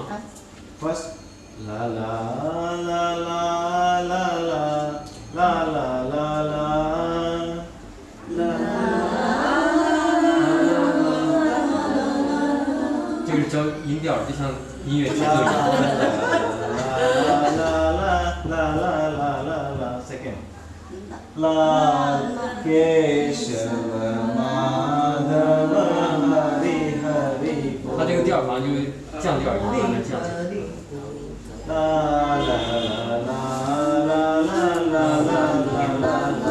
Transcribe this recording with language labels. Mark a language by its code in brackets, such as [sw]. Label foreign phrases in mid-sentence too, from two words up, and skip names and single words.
[en] First, la la la la la la la la la la la. [zh] 这个是教音调，就像音乐节奏一样。 La la la la la la. Second. [sa] La Keshava Madhava Hari Hari. [zh] 它这个调好像就是降调一样，慢慢降。 La la la la la la la la la.